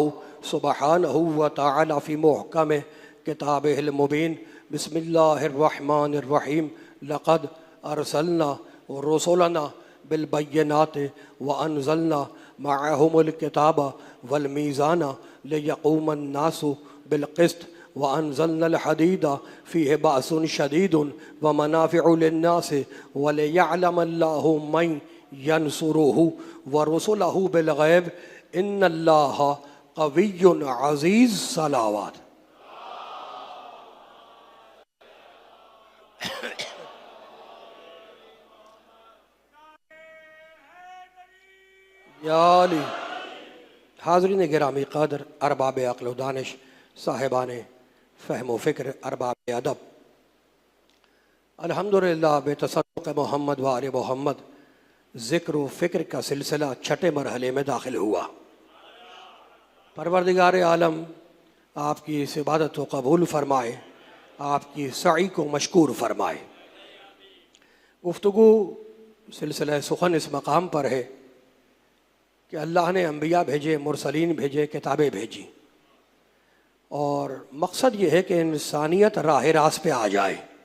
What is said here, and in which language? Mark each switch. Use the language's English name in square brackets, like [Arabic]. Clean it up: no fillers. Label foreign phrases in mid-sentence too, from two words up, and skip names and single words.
[Arabic] سبحانه وتعالى في محكم كتابه المبين بسم الله الرحمن الرحيم لقد أرسلنا رسلنا بالبينات وأنزلنا معهم الكتاب والميزان ليقوم الناس بالقسط وأنزلنا الحديد فيه بأس شديد ومنافع للناس وليعلم الله من ينصره ورسله بالغيب إن الله قوي عزيز. صلوات. [Urdu] یالی حاضرین گرامی قدر ارباب عقل و دانش صاحبان فہم و فکر ارباب ادب الحمدللہ بتصدق محمد و آل محمد ذکر و فکر کا سلسلہ چھٹے مرحلے میں داخل ہوا. پروردگار عالم آپ کی اس عبادت کو قبول فرمائے، آپ کی سعی کو مشکور فرمائے. گفتگو سلسلہ سخن اس مقام پر ہے کہ اللہ نے انبیاء بھیجے، مرسلین بھیجے، کتابیں بھیجی اور مقصد یہ ہے کہ انسانیت راہ راست پہ آ جائے.